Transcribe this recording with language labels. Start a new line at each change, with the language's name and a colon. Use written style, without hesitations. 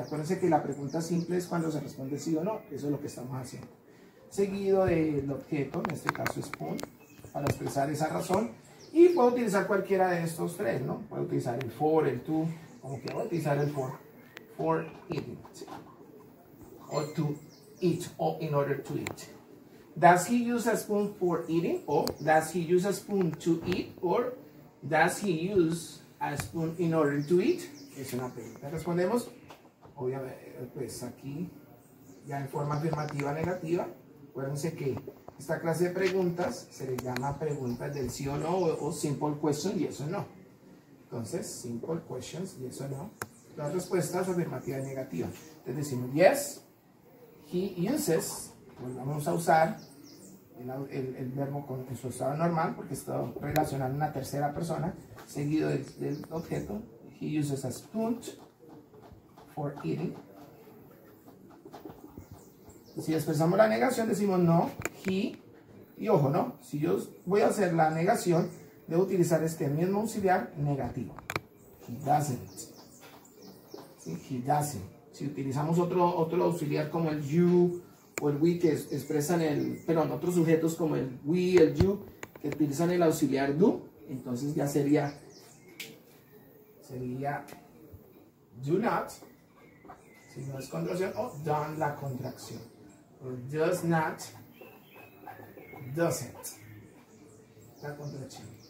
Spanish: Acuérdense que la pregunta simple es cuando se responde sí o no, eso es lo que estamos haciendo. Seguido del objeto, en este caso spoon, para expresar esa razón, y puedo utilizar cualquiera de estos tres, ¿no? Puedo utilizar el for, el to, como que voy a utilizar el for eating, ¿sí?
English: O to eat, o in order to eat. Does he use a spoon for eating? Or does he use a spoon to eat? Or does he use a spoon in order to eat?
Spanish: Es una pregunta. Respondemos, obviamente, pues aquí, ya en forma afirmativa negativa. Acuérdense que esta clase de preguntas se le llama preguntas del sí o no, o simple questions, yes o no. Entonces, simple questions, yes o no. Las respuestas afirmativa y negativa. Entonces decimos,
English: yes, he uses,
Spanish: pues vamos a usar el verbo en su estado normal, porque está relacionando una tercera persona, seguido del objeto.
English: He uses a spoon for eating.
Spanish: Si expresamos la negación, decimos
English: no, he,
Spanish: y ojo, ¿no? Si yo voy a hacer la negación, debo utilizar este mismo auxiliar negativo.
English: He doesn't.
Spanish: ¿Sí? He doesn't. Si utilizamos otro auxiliar como el you o el we, que expresan otros sujetos como el we, el you, que utilizan el auxiliar do, entonces ya sería do not, si no es contracción, o done la contracción, o does not, doesn't, la contracción.